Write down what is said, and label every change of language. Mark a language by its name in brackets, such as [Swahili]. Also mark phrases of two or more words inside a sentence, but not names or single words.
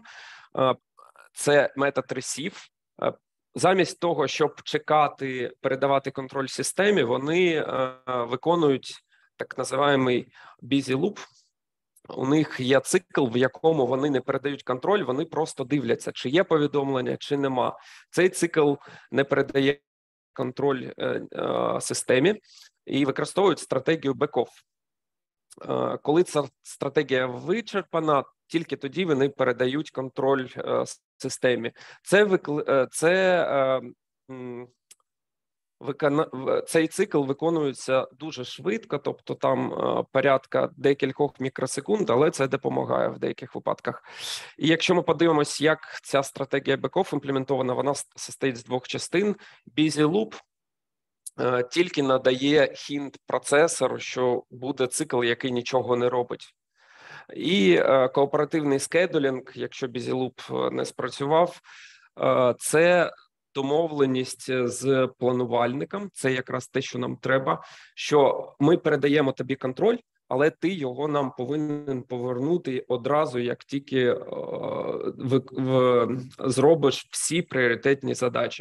[Ukrainian] Це метод receive. Замість того, щоб чекати, передавати контроль системі, вони виконують так називаємий [English] busy loop. [Ukrainian] У них є цикл, в якому вони не передають контроль, вони просто дивляться, чи є повідомлення, чи нема. Цей цикл не передає контроль системі і використовують стратегію back-off. Коли ця стратегія вичерпана, тільки тоді вони передають контроль системі. Цей цикл виконується дуже швидко, тобто там порядка декількох мікросекунд, але це допомагає в деяких випадках. І якщо ми подивимось, як ця стратегія back-off імплементована, вона состоїть з двох частин. [English] Busy Loop [Ukrainian] тільки надає хінт процесору, що буде цикл, який нічого не робить. І кооперативний скедулінг, якщо [English] Busy Loop [Ukrainian] не спрацював, це домовленість з планувальником, це якраз те, що нам треба, що ми передаємо тобі контроль, але ти його нам повинен повернути одразу, як тільки зробиш всі пріоритетні задачі.